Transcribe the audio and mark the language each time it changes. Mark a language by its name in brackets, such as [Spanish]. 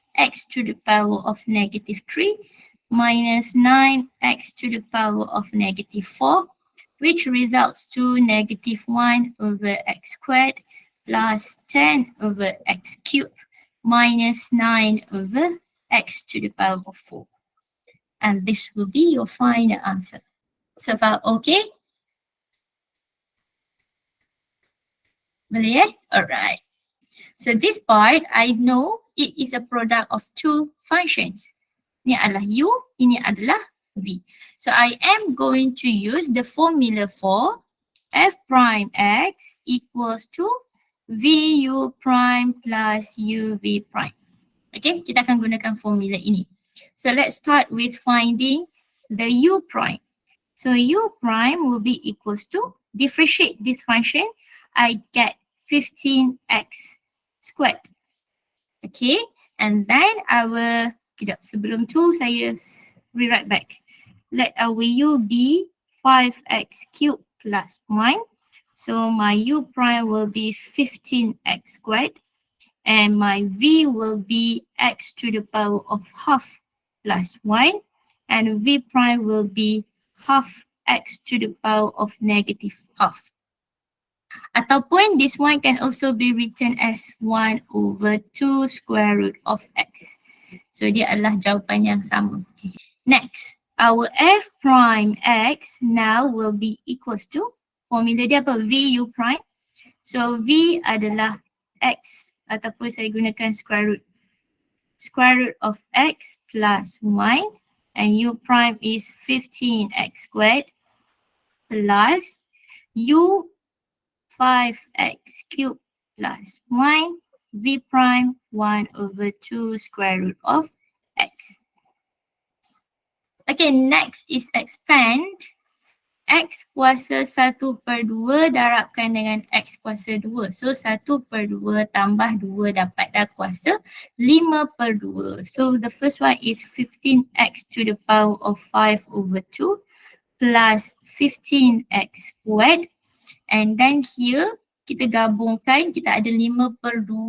[English] x to the power of negative 3 minus 9x to the power of negative 4, which results to negative 1 over x squared plus 10 over x cubed minus 9 over x to the power of 4. And this will be your final answer. So far, okay? [Malay] Boleh eh? [English] Alright. So this part, I know it is a product of two functions. [Malay] Ini adalah U, ini adalah V. [English] So I am going to use the formula for f prime x equals to VU prime plus UV prime. Okay, [Malay] kita akan gunakan formula ini. [English] So let's start with finding the U prime. So U prime will be equals to, differentiate this function, I get 15x squared. Okay, and then our, [Malay] kejap, sebelum tu saya [English] rewrite back. Let our U be 5x cubed plus 1. So my U prime will be 15x squared. And my V will be x to the power of half plus 1. And V prime will be half x to the power of negative half. Ataupun this one can also be written as 1 over 2 square root of x. [Malay] So dia adalah jawapan yang sama. [English] Okay. Next, our f prime x now will be equals to, [Malay] formula dia apa? [English] VU prime. [Malay] So V adalah x ataupun saya gunakan square root. [English] Square root of x plus 1 and U prime is 15x squared plus U 5x cubed plus 1 V prime 1 over 2 square root of x. Okay, next is expand. [Malay] X kuasa 1/2 darabkan dengan X kuasa 2. So 1/2 tambah 2 dapat dah kuasa 5/2. [English] So the first one is 15x to the power of 5 over 2 plus 15x squared. And then here [Malay] kita gabungkan, kita ada 5/2.